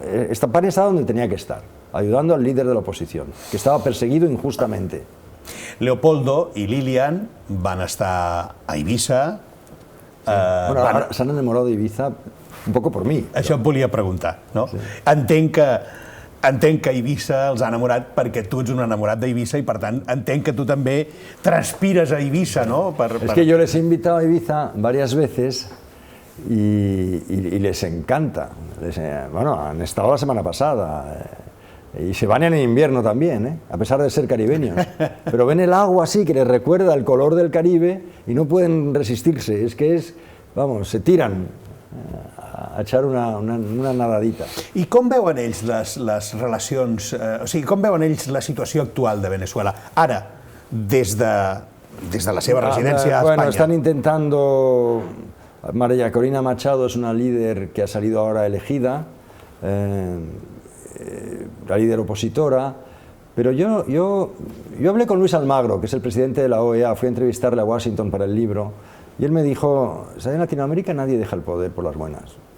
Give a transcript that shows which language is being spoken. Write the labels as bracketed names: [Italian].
[Spanish] España estaba donde tenía que estar, ayudando al líder de la oposición, que estaba perseguido injustamente. [Catalan] Leopoldo y Lilian van estar a Eivissa. Bueno, ara s'han enamorat d'Eivissa un poc per mi. Això et volia preguntar, no? Sí. Entenc que Eivissa els ha enamorat perquè tu ets un enamorat d'Eivissa i, per tant, entenc que tu també transpires a Eivissa, ¿no? [Spanish] Es que yo les he invitado a Eivissa varias veces y les encanta. Bueno, han estado la semana pasada y se bañan en invierno también, a pesar de ser caribeños. Pero ven el agua así que les recuerda el color del Caribe y no pueden resistirse. Es que vamos, se tiran a echar una nadadita. [Catalan] I com veuen ells les relacions, o sigui, com veuen ells la situació actual de Venezuela? Ara, des de la seva residència a España. [Spanish] Bueno, están intentando... María Corina Machado es una líder que ha salido ahora elegida, la líder opositora, pero yo hablé con Luis Almagro, que es el presidente de la OEA, fui a entrevistarle a Washington para el libro, y él me dijo, en Latinoamérica nadie deja el poder por las buenas.